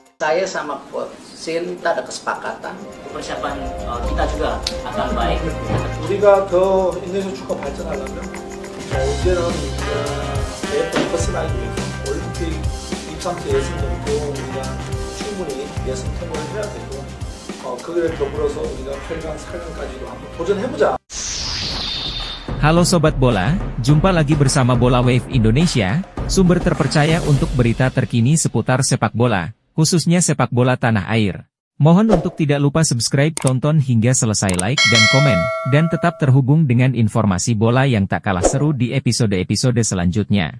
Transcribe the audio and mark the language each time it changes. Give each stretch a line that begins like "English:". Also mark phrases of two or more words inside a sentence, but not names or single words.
Indonesian: saya sama Coach Shin kita ada kesepakatan. Persiapan kita juga akan baik.
Korean: 우리가 더 인도네시아 축구가 발전하려면 이제는 AFF 퍼스나기 위해서 올림픽 입상체 예선전도 우리가 충분히 예선 통과를 해야 되고 그에 더불어서 우리가 8강, 4강까지도 한번 도전해보자.
Indonesian: Halo Sobat Bola, jumpa lagi bersama Bola Wave Indonesia, sumber terpercaya untuk berita terkini seputar sepak bola, khususnya sepak bola tanah air. Mohon untuk tidak lupa subscribe, tonton hingga selesai, like dan komen, dan tetap terhubung dengan informasi bola yang tak kalah seru di episode-episode selanjutnya.